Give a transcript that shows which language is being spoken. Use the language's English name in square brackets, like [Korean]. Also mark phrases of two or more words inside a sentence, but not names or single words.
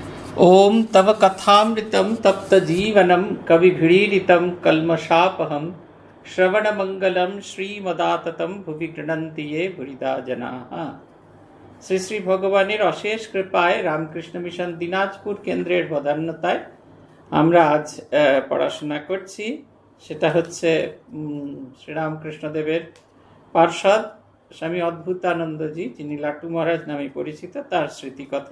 [Sanskrit] ओम तव कथामृतम तप्त जीवनम कविभिरीडितम कल्मषापहम श्रवणमंगलम श्रीमदाततम भुवि गृह्णन्ति ये भुरिदा जनाः। [Bangla] শ্রী শ্রী ভগবানের অশেষ কৃপায় রামকৃষ্ণ মিশন দিনাজপুর কেন্দ্রের বদান্যতায় আমরা আজ পড়াশোনা করছি। সেটা হচ্ছে শ্রীরামকৃষ্ণদেবের পার্ষদ স্বামী অদ্ভুতানন্দজি, যিনি লাটু মহারাজ নামে পরিচিত, তার স্মৃতিকথা।